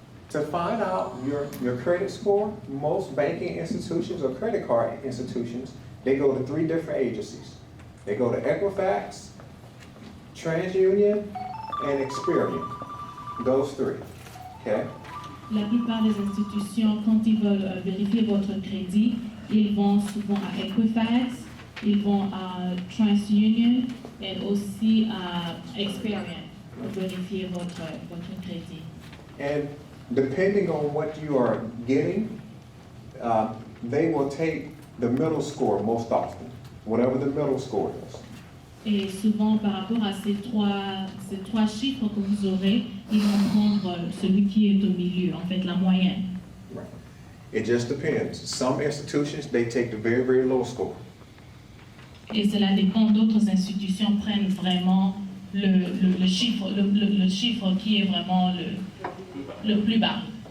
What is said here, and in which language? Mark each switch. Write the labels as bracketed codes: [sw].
[en] To find out your credit score, most banking institutions or credit card institutions, they go to 3 different agencies. They go to Equifax, TransUnion, and Experian. Those 3. Okay? [fr] La plupart des institutions, quand ils veulent vérifier votre crédit, ils vont souvent à Equifax, Ils vont à TransUnion et aussi à Experian pour vérifier votre crédit. [en] And depending on what you are getting, they will take the middle score most often, whatever the middle score is. [fr] Et souvent, par rapport à ces trois chiffres que vous aurez, ils vont prendre celui qui est au milieu, en fait, la moyenne. [en] Right. It just depends. Some institutions, they take the very, very low score. [fr] Et cela dépend, d'autres institutions prennent vraiment le chiffre qui est vraiment le plus bas.